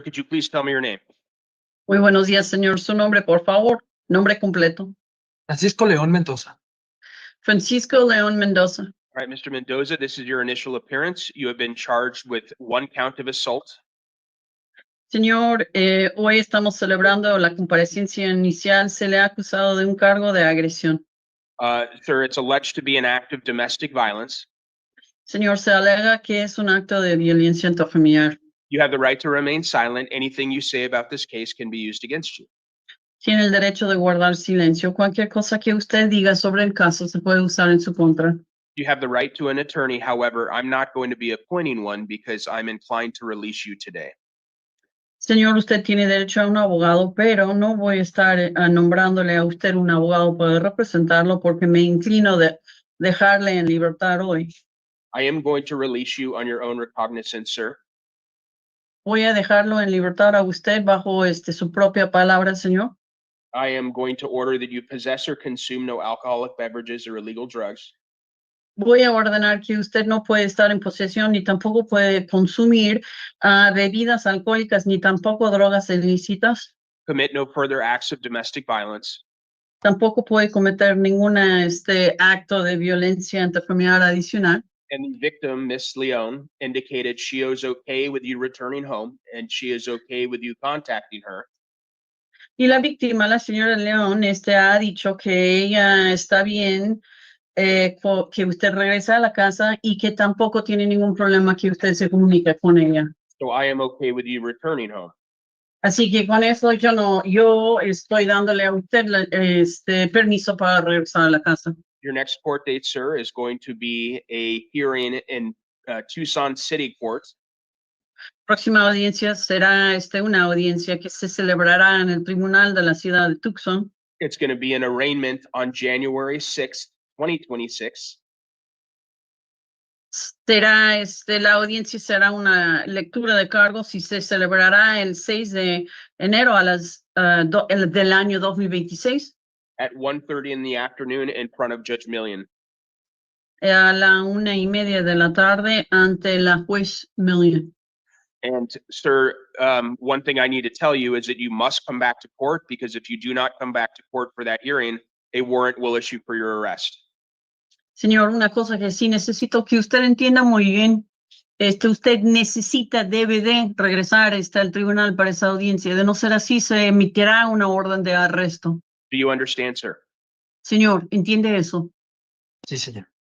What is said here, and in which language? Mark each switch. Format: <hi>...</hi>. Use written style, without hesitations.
<en>Could you please tell me your name?</en> <es>Muy buenos días, señor. Su nombre, por favor. Nombre completo. Francisco León Mendoza. Francisco León Mendoza.</es> <en>All right, Mr. Mendoza, this is your initial appearance. You have been charged with one count of assault.</en> <es>Señor, hoy estamos celebrando la comparecencia inicial. Se le ha acusado de un cargo de agresión.</es> <en>Sir, it's alleged to be an act of domestic violence.</en> <es>Señor, se alega que es un acto de violencia intrafamiliar.</es> <en>You have the right to remain silent. Anything you say about this case can be used against you.</en> <es>Tiene el derecho de guardar silencio. Cualquier cosa que usted diga sobre el caso se puede usar en su contra.</es> <en>You have the right to an attorney. However, I'm not going to be appointing one because I'm inclined to release you today.</en> <es>Señor, usted tiene derecho a un abogado, pero no voy a estar nombrándole a usted un abogado para representarlo porque me inclino de dejarle en libertad hoy.</es> <en>I am going to release you on your own recognizance, sir.</en> <es>Voy a dejarlo en libertad a usted bajo su propia palabra, señor.</es> <en>I am going to order that you possess or consume no alcoholic beverages or illegal drugs.</en> <es>Voy a ordenar que usted no puede estar en posesión ni tampoco puede consumir bebidas alcohólicas ni tampoco drogas ilícitas.</es> <en>Commit no further acts of domestic violence.</en> <es>Tampoco puede cometer ningún acto de violencia intrafamiliar adicional.</es> <en>And the victim, Miss Leone, indicated she is okay with you returning home and she is okay with you contacting her.</en> <es>Y la víctima, la señora León, ha dicho que ella está bien, que usted regresa a la casa y que tampoco tiene ningún problema que usted se comunique con ella.</es> <en>So I am okay with you returning home.</en> <es>Así que con eso yo estoy dándole a usted permiso para regresar a la casa.</es> <en>Your next court date, sir, is going to be a hearing in Tucson City Court.</en> <es>Próxima audiencia será una audiencia que se celebrará en el tribunal de la ciudad de Tucson.</es> <en>It's going to be an arraignment on January 6th, 2026.</en> <es>Será la audiencia será una lectura de cargos y se celebrará el 6 de enero a las del año 2026</es> <en>At 1:30 in the afternoon in front of Judge Million.</en> <es>a la 1:30 de la tarde ante la juez Million.</es> <en>And sir, one thing I need to tell you is that you must come back to court because if you do not come back to court for that hearing, a warrant will issue for your arrest.</en> <es>Señor, una cosa que sí necesito que usted entienda muy bien, usted debe de regresar al tribunal para esa audiencia. De no ser así, se emitirá una orden de arresto.</es> <en>Do you understand, sir?</en> <es>Señor, ¿entiende eso? Sí, señor.</es>